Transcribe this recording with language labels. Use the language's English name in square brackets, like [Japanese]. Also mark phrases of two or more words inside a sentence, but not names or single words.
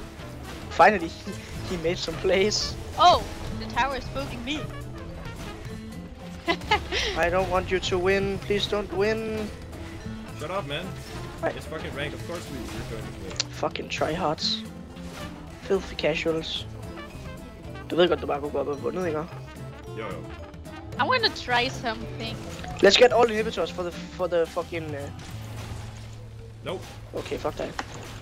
[English] Finally, he made some plays. Oh, the tower is poking me. I don't want you to win. Please don't win. Shut up, man. Right. It's fucking ranked, of course we're going to win. Fucking tryhards. Filthy casuals. [Danish] Du ved godt, du bare kunne gå op og vundet, ikke? Jo. [English] I want to try something. Let's get all inhibitors for the fucking... Nope. Okay, fuck that.